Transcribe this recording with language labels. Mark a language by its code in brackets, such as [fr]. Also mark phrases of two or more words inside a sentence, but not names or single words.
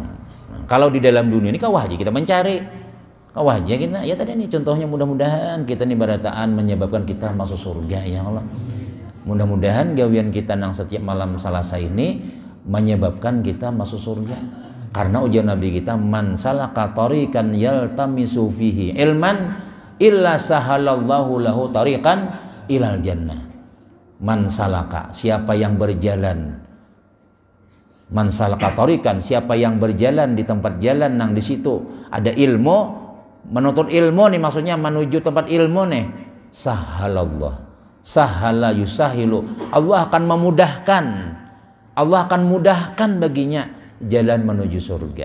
[id] Nah, kalau di dalam dunia ini kawah aja kita mencari, kawah aja kita. Ya tadi nih contohnya mudah-mudahan kita nih barataan menyebabkan kita masuk surga [ar] يا الله. [id] Mudah-mudahan gawian kita nang setiap malam Selasa ini menyebabkan kita masuk surga. Karena ujian Nabi kita [ar] من سلك طريقا يلتمس فيه علما إلا سهل الله له طريقا إلى الجنة. من سلك, [id] siapa yang berjalan, [ar] من سلك طريقا, [id] siapa yang berjalan di tempat jalan nang di situ ada ilmu, menuntut ilmu nih maksudnya menuju tempat ilmu nih, [ar] سهّل الله، سهّل يسهّل, [id] Allah akan memudahkan, Allah akan mudahkan baginya jalan menuju surga.